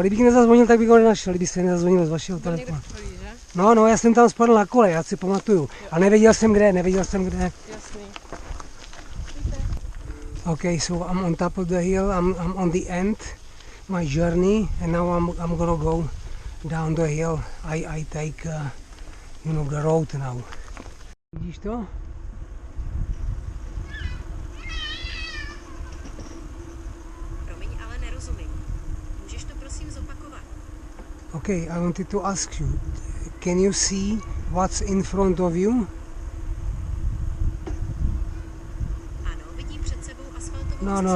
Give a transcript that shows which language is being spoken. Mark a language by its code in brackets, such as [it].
[cs] Kdybych nezazvonil, tak bych ho nenašel, kdyby se nezazvonil z vašeho telefonu. No, já jsem tam spadl na kole, já si pamatuju. A nevěděl jsem kde. Jasný. [en] Okay, so I'm on top of the hill. I'm on the end, my journey, and now I'm gonna go down the hill. I take, the road now. [cs] Vidíš to? Promiň, ale nerozumím. Můžeš to prosím zopakovat? [en] Okay, I wanted to ask you, can you see what's in front of you? [cs] Ano, vidím před sebou asfaltovou